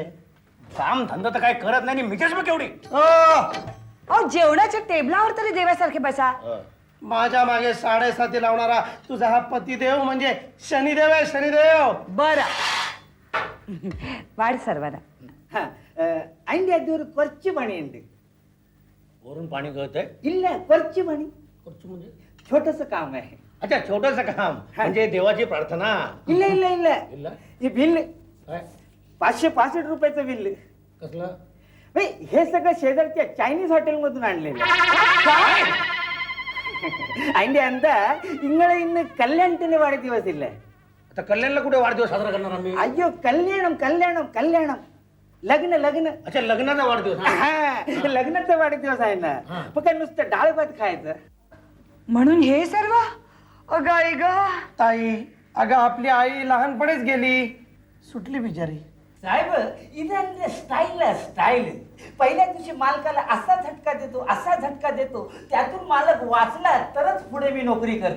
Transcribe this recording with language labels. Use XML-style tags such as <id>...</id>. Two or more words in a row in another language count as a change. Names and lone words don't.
<mr>काम धंदा तर काय करत नाही मिजेच मग केवढी. अहो जेवणाच्या टेबलावर तरी देवासारखे बसा. माझ्या मागे 7.5 लावणारा तुझा हा पतिदेव म्हणजे शनिदेव आहे, शनिदेव. बर वाढ सर्वांना.</mr> <ml>അയിന്റെ അത് ഒരു കുറച്ച് പണിയുണ്ട്.</ml> <mr>वरून पाणी गळतंय.</mr> <ml>ഇല്ല കുറച്ച് പണി,</ml> <mr>म्हणजे छोटस काम आहे. अच्छा छोटस काम म्हणजे देवाची प्रार्थना.</mr> <ml>ഇല്ല ഇല്ല ഇല്ല इल्ला?</ml> <mr>हे बिल काय 565 रुपयाचं बिल. कसलं. हे सगळं शेजारच्या चायनीज हॉटेलमधून आणलेलं.</mr> <ml>അതിന്റെ എന്താ ഇങ്ങളെ ഇന്ന് കല്യാണത്തിന്റെ വാढदिवस ഇല്ല.</ml> <mr>आता कल्याणला कुठे वाढदिवस साजरा करणार आम्ही.</mr> <ml>അയ്യോ കല്യാണം കല്യാണം कल्याणम</ml> <mr>लग्न लग्न. अच्छा लग्नाचा वाढदिवस. हा, लग्नाचा वाढदिवस आहे ना. मग काय नुसतं डाळ भात खायचं. म्हणून हे सर्व. अगं आई ग. ताई, अगं आपली आई लहानपणीच गेली, सुटली बिचारी. साहेब इथं स्टाईल स्टाईल. पहिल्या दिवशी मालकाला असा झटका देतो, असा झटका देतो, त्यातून मालक वाचला तरच पुढे मी नोकरी करतो.</mr>